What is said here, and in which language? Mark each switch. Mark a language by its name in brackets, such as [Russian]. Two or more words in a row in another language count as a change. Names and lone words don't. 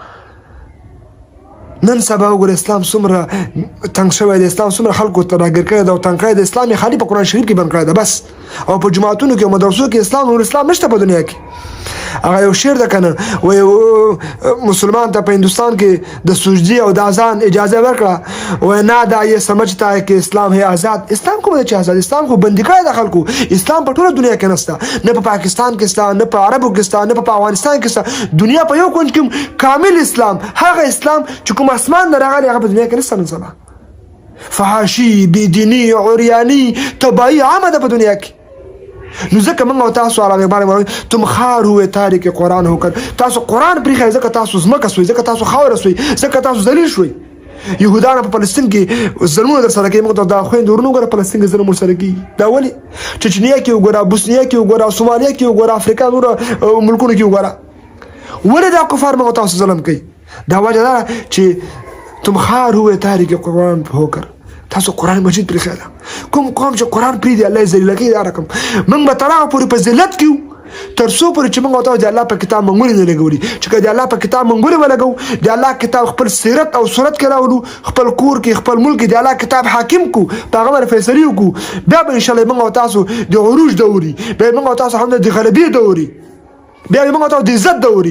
[Pashto] نن سبا وګوره اسلام څومره تنګ شوی دی اسلام څومره خلکو ته راګیر کړی ده او تنګ کړی د اسلام یې خالي په قرآن شریف کې بند کړی ده بس او په جوماتونو کې او مدرسو کې اسلام نور اسلام نشته په دنیا کې. هغه یو شعر ده کنه وایي مسلمان ته په هندوستان کې د سجدي او د اذان اجازه ورکړه وایي نه دا یې [Urdu] سمجھتا ہے کہ اسلام ہے آزاد. [Pashto] اسلام کوم دی چې آزاد اسلام خو بندي کړی ده خلکو. اسلام په ټوله دنیا کې نشته نه په پاکستان کې شته نه په عربو کې شته نه په افغانستان کې شته دنیا په یو کونج کې کامل اسلام هغه اسلام چې کوم اسمان نه راغلی هغه په دنیا کې نشته. نن سبا فحاشي بېدیني عریاني تباهي عامه ده په دنیا کې. نو ځکه موږ او تاسو علامه اقبال وایي [Urdu] تم خار ہوئے تارک قرآن هو کر [Pashto] تاسو قرآن پرېښی ځکه تاسو ځمکه سوئ ځکه تاسو خاوره سوئ ځکه تاسو ذلیل شوئ. یهودان په فلسطین کې ظلمونه در سره کوي موږ ته دا خویندې ورونه وګوره فلسطین کې ظلم ورسره کېږي. دا ولې چچنیا کې وګوره بوسنیا کې وګوره سومالیا کې وګوره افریقا نورو ملکونو کې وګوره ولې دا کفار موږ تاسو ظلم کوي. دا وجه ده چې [Urdu] تم خار ہوئے تارک قرآن هو کر [Pashto] تاسو قرآن مجید پرېښی ده. کوم قوم چې قرآن پرېږدي الله یې ذلیله کوي. دا رقم موږ به تر هغه پورې په ذلت کې یو تر څو پورې چې موږ او تاسو د الله په کتاب منګولې نه لګولي چې که د الله په کتاب منګولې ولګو د الله کتاب خپل سیرت او صورت کې راولو خپل کور کې خپل ملک کې د الله کتاب حاکم کو په هغه باندې فیصلې وکړو بیا به انشاءالله موږ او تاسو د عروج دوري بیا موږ او تاسو هم د غلبې دوري بیا موږ ته د عزت دوري.